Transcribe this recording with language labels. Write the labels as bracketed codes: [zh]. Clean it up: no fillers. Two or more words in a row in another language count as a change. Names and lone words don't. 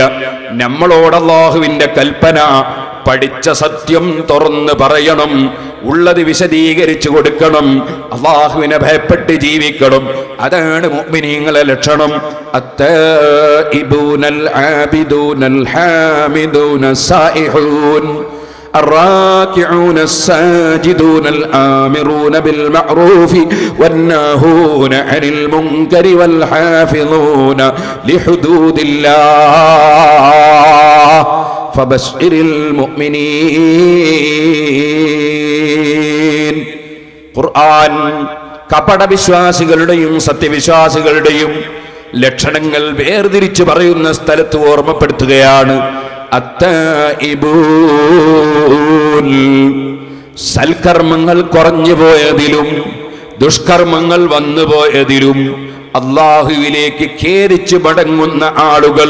[ml] നമ്മളോട് അല്ലാഹുവിന്റെ കൽപ്പന പഠിച്ച സത്യം തുറന്ന് പറയണം, ഉള്ളത് വിശദീകരിച്ചു കൊടുക്കണം, അല്ലാഹുവിനെ ഭയപ്പെട്ട് ജീവിക്കണം. അതാണ് മുഅ്മിനീങ്ങളുടെ ലക്ഷണം. [ar] التائبون العابدون الحامدون السائحون الراكعون الساجدون الآمرون بالمعروف والناهون عن المنكر والحافظون لحدود الله فبشر المؤمنين. [ml] ഖുർആൻ കപട വിശ്വാസികളുടെയും സത്യവിശ്വാസികളുടെയും ലക്ഷണങ്ങൾ വേർതിരിച്ചു പറയുന്ന സ്ഥലത്ത് ഓർമ്മപ്പെടുത്തുകയാണ്. അത്തഇബൂൻ, സൽക്കർമ്മങ്ങൾ കുറഞ്ഞു പോയതിലും ദുഷ്കർമ്മങ്ങൾ വന്നുപോയതിലും അല്ലാഹുവിലേക്ക് ഖേദിച്ചു മടങ്ങുന്ന ആളുകൾ.